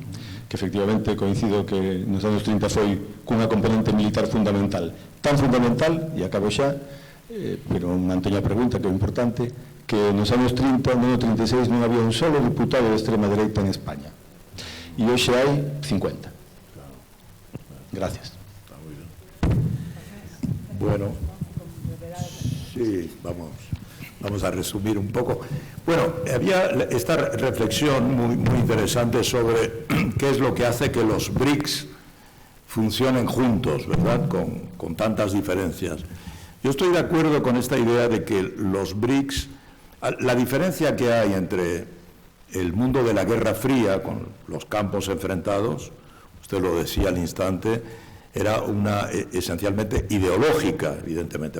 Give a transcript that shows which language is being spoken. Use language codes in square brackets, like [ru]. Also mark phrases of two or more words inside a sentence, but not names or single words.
[gl] Que efectivamente coincido que nos anos 30 foi cunha componente militar fundamental, tan fundamental, e acabo xa, pero manteño a pregunta que é importante, que nos anos 30, no ano 36, non había un solo diputado de extrema dereita en España. E hoxe hai 50. Gracias. [es] Bueno, sí, vamos a resumir un poco. Bueno, había esta reflexión muy interesante sobre qué es lo que hace que los BRICS funcionen juntos, ¿verdad?, con tantas diferencias. Yo estoy de acuerdo con esta idea de que los BRICS, la diferencia que hay entre el mundo de la Guerra Fría, con los campos enfrentados, usted lo decía al instante, era una esencialmente ideológica, evidentemente.